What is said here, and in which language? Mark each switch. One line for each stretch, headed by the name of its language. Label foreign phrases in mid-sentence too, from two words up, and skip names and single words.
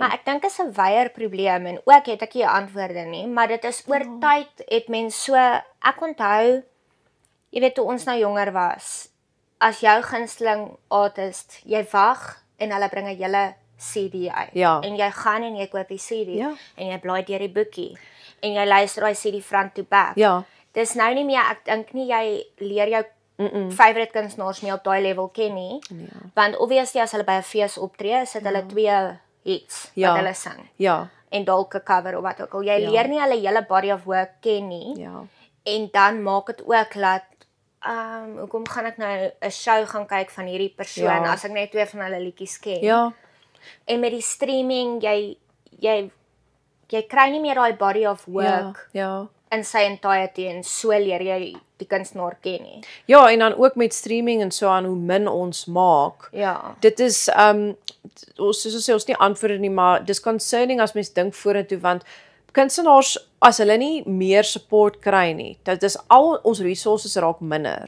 Afrikaans: Maar ek dink is 'n weier probleem en ook het ek nie antwoorde nie, maar dit is oor tyd het mense so ek onthou jy weet toe ons nou jonger was, as jou gunsteling artist, jy wag en hulle bring 'n hele CD uit. En jy gaan en jy koop die CD en jy blaai deur die boekie. En jy luister daai CD
English: front to back.
Afrikaans: Dis nou nie meer, ek dink nie jy leer jou favorite kunstenaars meer op daai level ken nie. Want obviously as hulle by 'n fees optree, sit hulle 2 hits wat hulle sing. En dalk 'n cover of wat ook al. Jy leer nie hulle hele
English: body of work
Afrikaans: ken nie. En dan maak dit ook dat hoekom gaan ek nou 'n show gaan kyk van hierdie persoon as ek net 2 van hulle liedjies ken. En met die streaming jy kry nie meer daai
English: body of work
Afrikaans: in sy entirety en so leer jy die kunstenaar ken nie. En dan ook met streaming en so aan hoe min ons maak. Dit is soos ons sê ons nie antwoorde nie, maar dis concerning as mens dink vorentoe want kunstenaars as hulle nie meer support kry nie, dit is al ons resources raak minder.